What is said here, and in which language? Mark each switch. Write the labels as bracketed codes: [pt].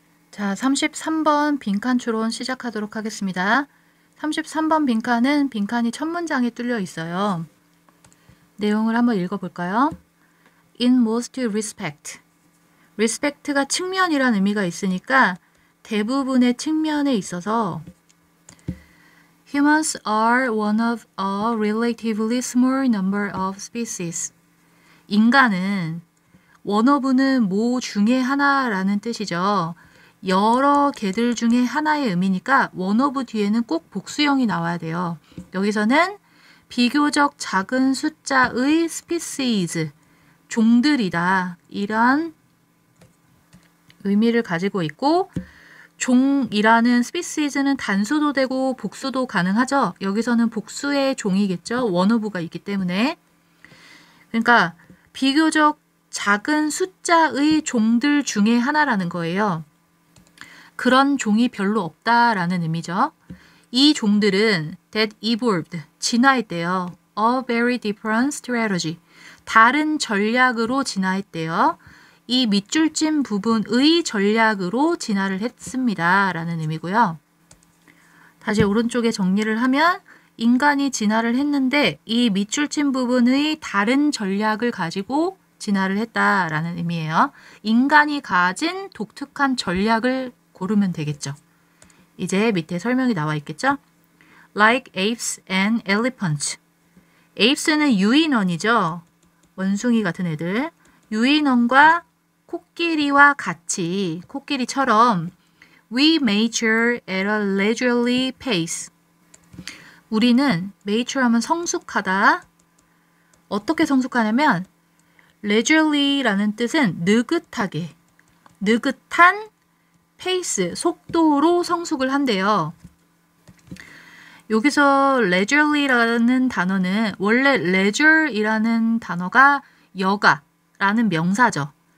[ko] 자, 33번 빈칸 추론 시작하도록 하겠습니다. 33번 빈칸은 빈칸이 첫 문장에 뚫려 있어요. 내용을 한번 읽어볼까요? [en] In most respect. [ko] respect가 측면이란 의미가 있으니까 대부분의 측면에 있어서 [en] humans are one of a relatively small number of species. [ko] 인간은 원어브는 모 중에 하나라는 뜻이죠. 여러 개들 중에 하나의 의미니까 원어브 뒤에는 꼭 복수형이 나와야 돼요. 여기서는 비교적 작은 숫자의 species, 종들이다. 이런 의미를 가지고 있고 종이라는 species는 단수도 되고 복수도 가능하죠. 여기서는 복수의 종이겠죠. 원어브가 있기 때문에. 그러니까 비교적 작은 숫자의 종들 중에 하나라는 거예요. 그런 종이 별로 없다라는 의미죠. 이 종들은 [en] that evolved, [ko] 진화했대요. [en] A very different strategy, [ko] 다른 전략으로 진화했대요. 이 밑줄진 부분의 전략으로 진화를 했습니다. 라는 의미고요. 다시 오른쪽에 정리를 하면 인간이 진화를 했는데 이 밑줄친 부분의 다른 전략을 가지고 진화를 했다라는 의미예요. 인간이 가진 독특한 전략을 고르면 되겠죠. 이제 밑에 설명이 나와 있겠죠? [en] Like apes and elephants. [ko] apes는 유인원이죠. 원숭이 같은 애들. 유인원과 코끼리와 같이, 코끼리처럼 [en] We mature at a leisurely pace. [ko] 우리는 mature 하면 성숙하다. 어떻게 성숙하냐면 leisurely라는 뜻은 느긋하게, 느긋한 페이스, 속도로 성숙을 한대요. 여기서 leisurely라는 단어는 원래 leisure이라는 단어가 여가라는 명사죠.